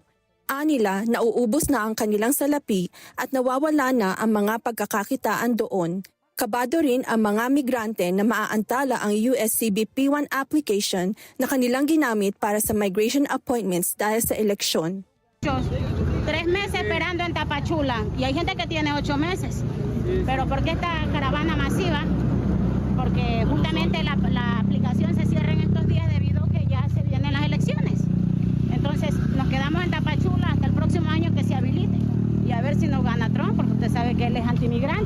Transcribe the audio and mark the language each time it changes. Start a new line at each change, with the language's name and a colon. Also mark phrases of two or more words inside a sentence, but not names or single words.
Filipino: Anila, nauubos na ang kanilang salapi at nawawala na ang mga pagkakakitaan doon. Kabado rin ang mga migrante na maaantala ang USCB P1 application na kanilang ginamit para sa migration appointments dahil sa eleksyon.
Spanish: 3 meses esperando en Tapachula y hay gente que tiene 8 meses. Pero ¿por qué esta caravana masiva? Porque justamente la aplicación se cierra en estos días debido a que ya se vienen las elecciones. Entonces nos quedamos en Tapachula hasta el próximo año que se habilite y a ver si nos gana Trump, porque usted sabe que él es antimigrante.